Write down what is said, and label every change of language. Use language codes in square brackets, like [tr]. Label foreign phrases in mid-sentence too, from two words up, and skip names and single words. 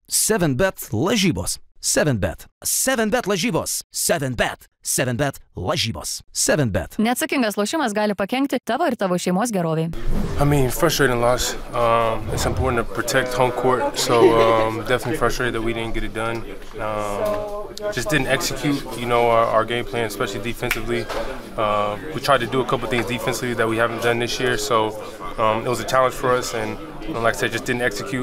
[lt] 7bet lažybos. 7bet. 7bet lažybos. 7bet. 7bet lažybos. 7bet. Neatsakingas lošimas gali pakenkti tavo ir tavo šeimos geroviai. [en] I mean, frustrating loss. It's important to protect home court, so definitely frustrated that we didn't get it done. Just didn't execute, our game plan, especially defensively. We tried to do a couple things defensively that we haven't done this year, so it was a challenge for us, and like I said, just didn't execute.